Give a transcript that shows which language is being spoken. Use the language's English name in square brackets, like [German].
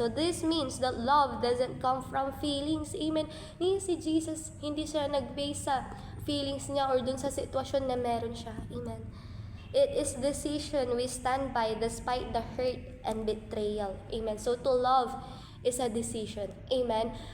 [English] So this means that love doesn't come from feelings, amen. [Filipino] Si Jesus, hindi siya nag-base sa feelings niya or dun sa sitwasyon na meron siya, amen. [English] It is decision we stand by despite the hurt and betrayal, amen. So to love is a decision, amen.